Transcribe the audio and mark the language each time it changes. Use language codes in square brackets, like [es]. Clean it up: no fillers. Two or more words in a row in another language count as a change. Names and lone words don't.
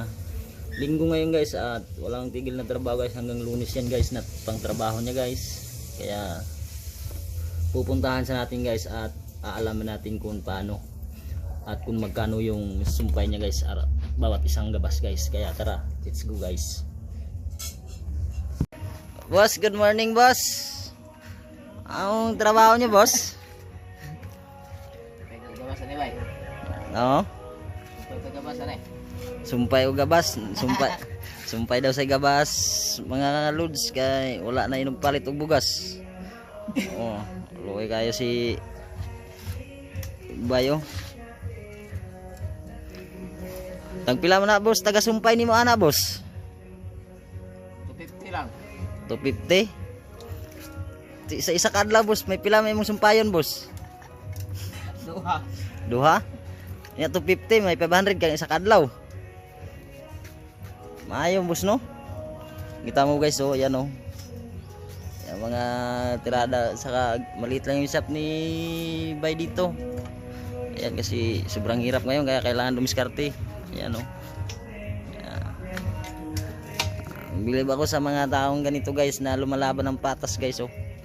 [tl] Linggo ngayon guys at walang tigil na trabaho guys, hanggang Lunes yan guys na pang trabaho niya guys, kaya pupuntahan sa natin guys at aalaman natin kung paano at kung magkano yung sumpay niya guys bawat isang gabas guys. Kaya tara, [en] let's go guys. Boss, good morning boss. [tl] Anong trabaho niyo boss? Oo. [ceb] Sumpay o gabas, sumpay daw sa gabas mga loads kay wala na inog palit og bugas. Oh, luoy kayo si Bayo. Tagpila man na boss, taga sumpay nimo ana boss? 250 lang. 250. Sa isa kadlaw boss, may pila may imong sumpayon boss? Duha. Ya 250 may 500 kang isa kadlaw. Maayong boss no. [tl] Kita mo guys oh, yan oh. Yung mga tirada saka maliit lang yung shop ni Bay dito. Ayan kasi sobrang hirap ngayon kaya kailangan dumiskarte. Ayan oh. Bilib ako sa mga taong ganito guys na lumalaban ng patas guys oh.